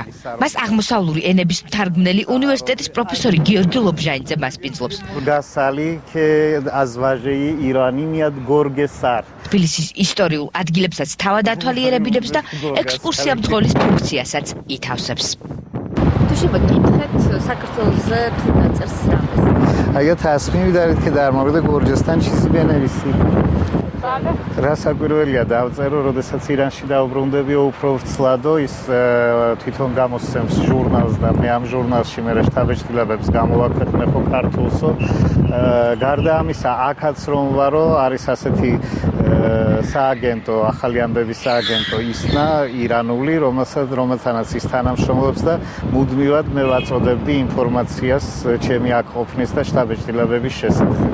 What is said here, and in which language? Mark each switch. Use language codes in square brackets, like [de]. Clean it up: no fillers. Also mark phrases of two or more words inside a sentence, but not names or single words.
[ka] მას აღმოსავლური ენების მთარგმნელი უნივერსიტეტის პროფესორი გიორგი ლობჟანიძე მასპინძლობს. თბილისის ისტორიულ ადგილებსაც თავად ათვალიერებინებს და ექსკურსია მძღოლის ფუნქციასაც ითავსებს. თუ შეგეკითხეთ საქართველოსზე თუ დაწერს რამეს? [fa] اگه تصمیمی دارید که در مورد گرجستان چیزی بنویسید [ka] რასაკვირველია დავწერო, როდესაც ირანში დავბრუნდები უფრო ვრცლადო ის თვითონ გამოსცემს ჟურნალს და მე ამ ჟურნალში მე შტაბ-ჭრილებებს გამოვაქვეყნებო ქართულსო. გარდა ამისა, აქაც რომ ვარო, არის ასეთი სააგენტო, ახალი ამბების სააგენტო ისნა ირანული, რომელთანაც ის თანამშრომლობს და მუდმივად მე ვაწოდებდი ინფორმაციას ჩემი აქ ყოფნის და შტაბ-ჭრილებების შესახებ.